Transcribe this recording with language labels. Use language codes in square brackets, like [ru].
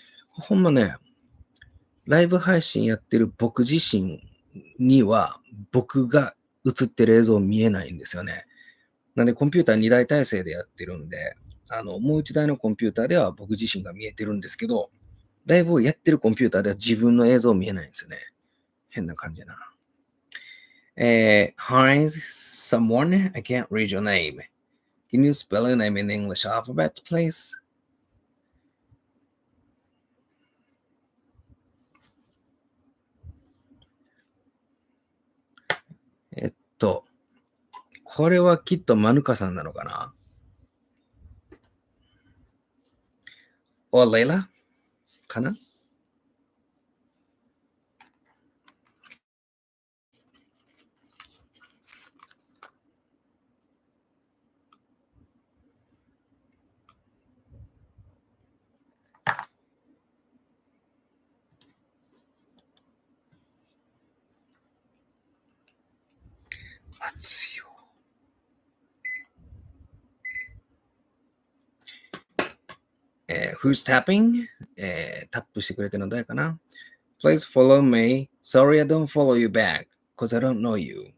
[ja] ほんまね、ライブ配信やってる僕自身には、僕が映ってる映像見えないんですよね。なんでコンピューター2台体制でやってるんで、もう1台のコンピューターでは僕自身が見えてるんですけど、ライブをやってるコンピューターでは自分の映像見えないんですよね。変な感じやな。 [en] Hi, someone, I can't read your name. Can you spell your name in the English alphabet, please? [ja] これはきっとマヌカさんなのかな？レイラかな？ [en] Who's tapping? [ja] タップしてくれてるの誰かな？ [en] Please follow me. Sorry, I don't follow you back, because I don't know you.